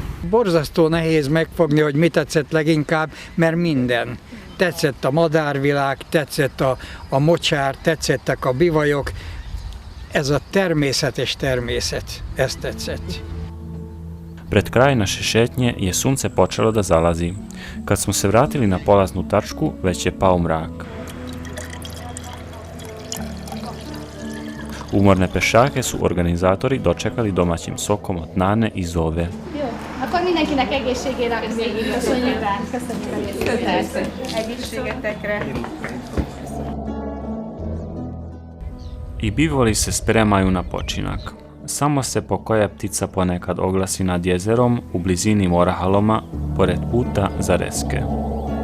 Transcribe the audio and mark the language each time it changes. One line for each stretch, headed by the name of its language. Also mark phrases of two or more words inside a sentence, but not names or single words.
Hungarian: borzasztó nehéz megfogni, hogy mit tetszett leginkább, mert minden. Tetszett a madárvilág, tetszett a mocsár, tetszettek a bivajok. Ez a természetes természet, ez tetszett.
Serbian: Pred kraj naše šetnje je sunce počelo da zalazi. Kad smo se vratili na polaznu tačku, već je pao mrak. Umorne pešake su organizatori dočekali domaćim sokom od nane i zove.
Hungarian: Jó, akkor mindenkinek egészségére végig köszönjük rá. Köszönjük a részvételt. Egészségetekre.
Serbian: I bivoli se spremaju na počinak. Samo se pokoja ptica ponekad oglasi nad jezerom u blizini Morahaloma, pored puta za Reske.